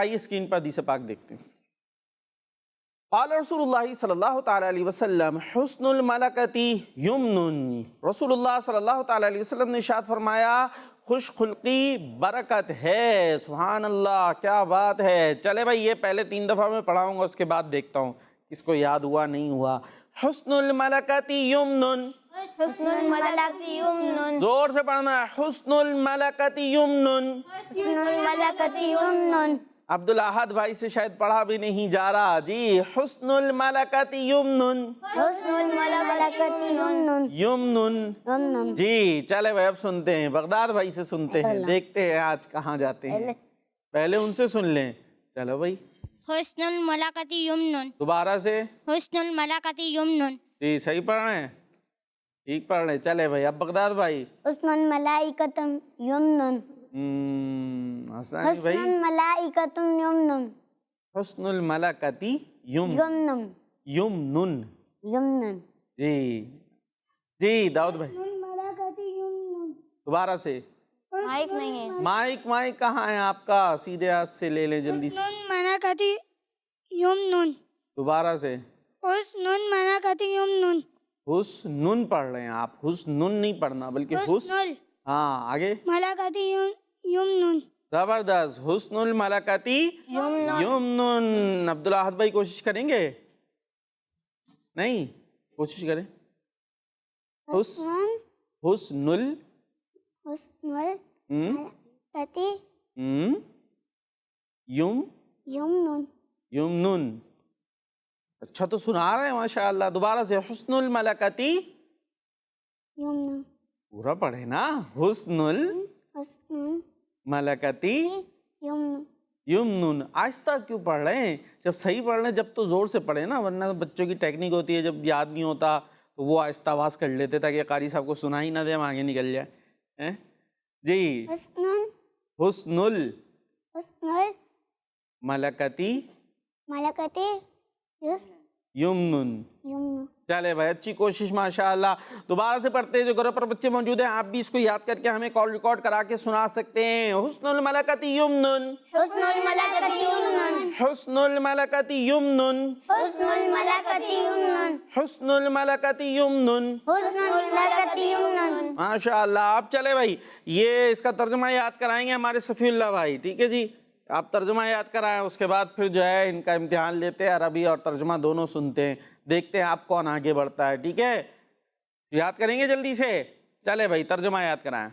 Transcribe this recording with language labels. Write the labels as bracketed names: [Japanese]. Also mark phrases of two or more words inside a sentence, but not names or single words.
[Urdu] آئیے اسکرین پر حدیث پاک دیکھتے ہیں. [Arabic] قال رسول اللہ صلی اللہ تعالیٰ علیہ وسلم حسن الملکۃ یمن. رسول اللہ صلی اللہ تعالیٰ علیہ وسلم [Urdu] نے ارشاد فرمایا خوش خلقی برکت ہے. [Arabic] سبحان اللہ, [Urdu] کیا بات ہے. چلے بھائی, یہ پہلے 3 دفعہ میں پڑھاؤں گا, اس کے بعد دیکھتا ہوں کس کو یاد ہوا نہیں ہوا. [Arabic] حسن الملکۃ یمن, حسن الملکۃ یمن, [Urdu] زور سے پڑھنا ہے. [Arabic] حسن الملکۃ یمن. حسن الملکۃ یمن. [Urdu] عبدالاحد بھائی سے شاید پڑھا بھی نہیں جا رہا جی. [Arabic] حسن الملکۃ یمن. حسن الملکۃ یمن. یمن. [Urdu] جی چلے بھائی, اب سنتے ہیں, بغداد بھائی سے سنتے ہیں, دیکھتے ہیں آج کہاں جاتے ہیں. پہلے ان سے سن لیں. چلو بھائی, [Arabic] حسن الملکۃ یمن. [Urdu] دوبارہ سے. [Arabic] حسن الملکۃ یمن. [Urdu] جی صحیح پڑھ رہے ہیں, ٹھیک پڑھ رہے ہیں. چلے بھائی, اب بغداد بھائی. [Arabic] حسن الملائکۃ یمن. حسن حسن [Urdu] بھائی. [Arabic] الملائکۃ یمن. حسن الملکۃ یمن. یمن. یمن. [Urdu] جی جی داؤد بھائی, [Arabic] الملائکۃ یمن. [Urdu] دوبارہ سے. مائک نہیں ہے. مائک کہاں ہے آپ کا؟ سیدھے ہاتھ سے لے لیں جلدی سے. [Arabic] الملائکۃ یمن. [Urdu] دوبارہ سے. [Arabic] حسن الملائکۃ یمن. [Urdu] حسن پڑھ رہے ہیں آپ, حسن نہیں پڑھنا بلکہ حسن. ہاں آگے. [Arabic] ملائکۃ یمن. زبردست. حسن الملکۃ یمن. [Urdu] عبدالاحد بھائی کوشش کریں گے؟ نہیں, کوشش کریں. [Arabic] حسن الملائکۃ یمن. یمن. [Urdu] اچھا تو سنا رہے ہیں [Arabic] ماشاء اللہ. [Urdu] دوبارہ سے. [Arabic] حسن الملکۃ یمن. [Urdu] پورا پڑھے نا. [Arabic] حسن الملکۃ یمن. یمن. [Urdu] آہستہ کیوں پڑھ رہے ہیں؟ جب صحیح پڑھ رہے ہیں جب تو زور سے پڑھے نا, ورنہ بچوں کی ٹیکنیک ہوتی ہے, جب یاد نہیں ہوتا تو وہ آہستہ آواز کر لیتے تاکہ قاری صاحب کو سنا ہی نہ دے, ہم آگے نکل جائے. [Arabic] جی. حسن الملکۃ یمن. [Urdu] چلے بھائی, اچھی کوشش [Arabic] ماشاء اللہ. [Urdu] دوبارہ سے پڑھتے ہیں. جو گھر پر بچے موجود ہیں آپ بھی اس کو یاد کر کے ہمیں کال ریکارڈ کرا کے سنا سکتے ہیں. [Arabic] حسن الملکۃ یمن. حسن الملکۃ یمن. حسن الملکۃ یمن. حسن الملکۃ یمن. حسن الملکۃ یمن. حسن الملکۃ یمن. ماشاء اللہ. [Urdu] آپ چلے بھائی, یہ اس کا ترجمہ یاد کرائیں گے ہمارے صفی اللہ بھائی. ٹھیک ہے جی, آپ ترجمہ یاد کرائیں, اس کے بعد پھر جو ہے ان کا امتحان لیتے ہیں, عربی اور ترجمہ دونوں سنتے ہیں, دیکھتے ہیں آپ کون آگے بڑھتا ہے. ٹھیک ہے, یاد کریں گے جلدی سے. چلے بھائی, ترجمہ یاد کرائیں.